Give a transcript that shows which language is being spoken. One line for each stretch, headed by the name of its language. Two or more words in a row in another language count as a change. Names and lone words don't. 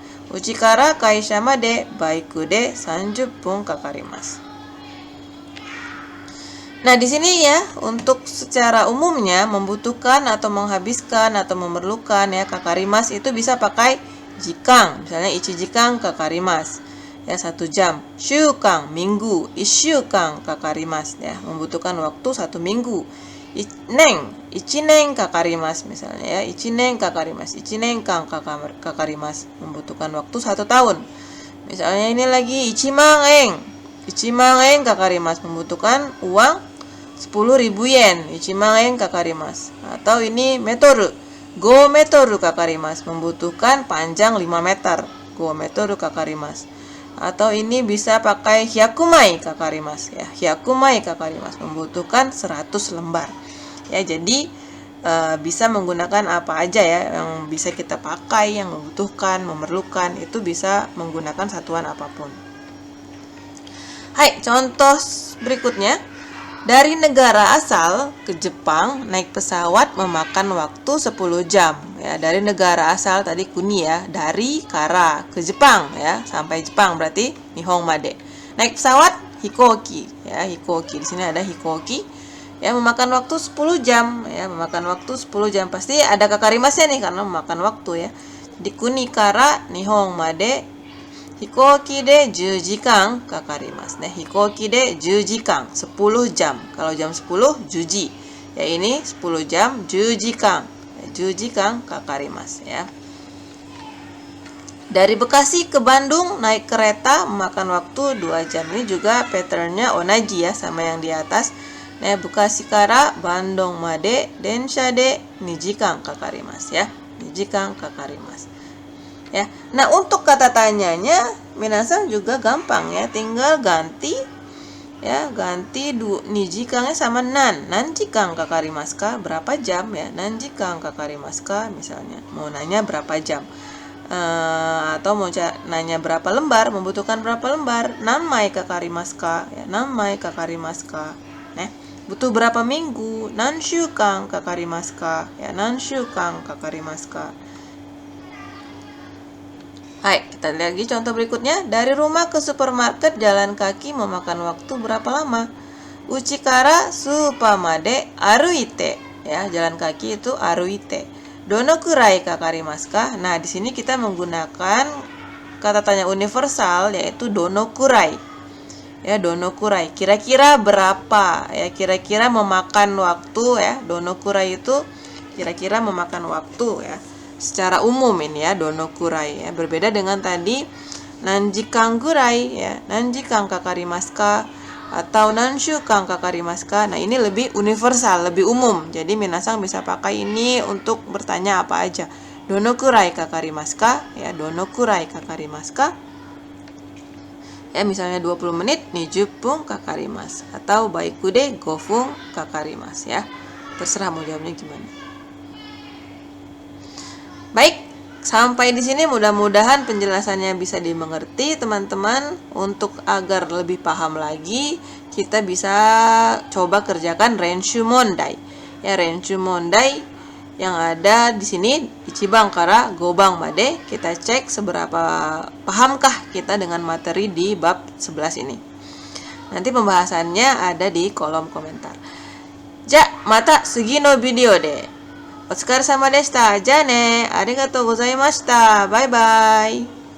Japanese: うちから会社までバイクで30分かかります.
Indonesian: Nah, di sini ya, untuk secara umumnya membutuhkan atau menghabiskan atau memerlukan ya, kakarimas itu bisa pakai jikang.
Japanese: Misalnya 一時間かかります.
Indonesian: Ya, 1 jam. Shukang minggu,
Japanese: 一週間かかります
Indonesian: ya, membutuhkan waktu 1 minggu.
Japanese: 一年かかります
Indonesian: misalnya ya,
Japanese: 一年かかります、一年間かかります,
Indonesian: membutuhkan waktu 1 tahun. Misalnya ini lagi
Japanese: 一万円かかります,
Indonesian: membutuhkan uang 10.000 yen,
Japanese: 一万円かかります.
Indonesian: Atau ini metoru,
Japanese: 5メートルかかります,
Indonesian: membutuhkan panjang 5 meter,
Japanese: 5メートルかかります.
Indonesian: Atau ini bisa pakai
Japanese: 百枚かかります
Indonesian: ya,
Japanese: 百枚かかります,
Indonesian: membutuhkan 100 lembar. Ya, jadi bisa menggunakan apa aja ya yang bisa kita pakai, yang membutuhkan, memerlukan, itu bisa menggunakan satuan apapun. Hai, contoh berikutnya. Dari negara asal ke Jepang naik pesawat memakan waktu 10 jam. Ya, dari negara asal tadi kuni ya, dari kara ke Jepang ya, sampai Jepang berarti
Japanese: 日本まで.
Indonesian: Naik pesawat hikoki ya, hikoki. Di sini ada hikoki. Ya, memakan waktu 10 jam ya, memakan waktu 10 jam. Pasti ada kakarimasnya nih karena memakan waktu ya.
Japanese: Di 国から日本まで飛行機で10時間かかります. Nah, 飛行機で10時間, 10 jam.
Indonesian: Kalau jam 10, 10. Ya, ini 10 jam, 10 jikan.
Japanese: 10時間かかります ya.
Indonesian: Dari Bekasi ke Bandung naik kereta memakan waktu 2 jam. Ini juga patternnya onaji ya, sama yang di atas.
Japanese: Nah, Bekasiから Bandungまで電車で2時間かかります ya. 2時間かかります.
Indonesian: Ya. Nah, untuk kata tanyanya minasan juga gampang ya, tinggal ganti ya, ganti nijikangnya sama
Japanese: 何時間かかりますか,
Indonesian: berapa jam ya,
Japanese: 何時間かかりますか misalnya.
Indonesian: Mau nanya berapa jam. Atau mau nanya berapa lembar, membutuhkan berapa lembar,
Japanese: 何枚かかりますか や、何枚かかりますか.
Indonesian: Nah, Butuh berapa minggu?
Japanese: 何週間かかりますか? や、何週間かかりますか?
Indonesian: Hai, kita lihat lagi contoh berikutnya. Dari rumah ke supermarket jalan kaki memakan waktu berapa lama?
Japanese: 家からスーパーまで歩いて.
Indonesian: Ya, jalan kaki itu aruite.
Japanese: どのくらいかかりますか?
Indonesian: Nah, di sini kita menggunakan kata tanya universal yaitu
Japanese: どのくらい.
Indonesian: Ya,
Japanese: どのくらい,
Indonesian: kira-kira berapa, ya, kira-kira memakan waktu, ya.
Japanese: どのくらい
Indonesian: itu kira-kira memakan waktu, ya, secara umum ini, ya,
Japanese: どのくらい,
Indonesian: ya. Berbeda dengan tadi
Japanese: 何時間くらい,
Indonesian: ya,
Japanese: 何時間かかりますか
Indonesian: atau
Japanese: 何週間かかりますか.
Indonesian: Nah, ini lebih universal, lebih umum, jadi minasang bisa pakai ini untuk bertanya apa aja.
Japanese: どのくらいかかりますか? や、どのくらいかかりますか?
Indonesian: Ya, misalnya 20 menit, 20 kakarimasu.
Japanese: Atau バイクで5かかります,
Indonesian: ya. Terserah mau jawabnya gimana. Baik, sampai di sini mudah-mudahan penjelasannya bisa dimengerti, teman-teman. Untuk agar lebih paham lagi, kita bisa coba kerjakan
Japanese: 練習問題.
Indonesian: Ya,
Japanese: 練習問題
Indonesian: yang ada di sini
Japanese: 一番から五番まで,
Indonesian: kita cek seberapa pahamkah kita dengan materi di bab 11 ini. Nanti pembahasannya ada di kolom komentar.
Japanese: じゃ、また次のビデオで. お疲れ様でした。じゃね、ありがとうございました.
English: Bye bye.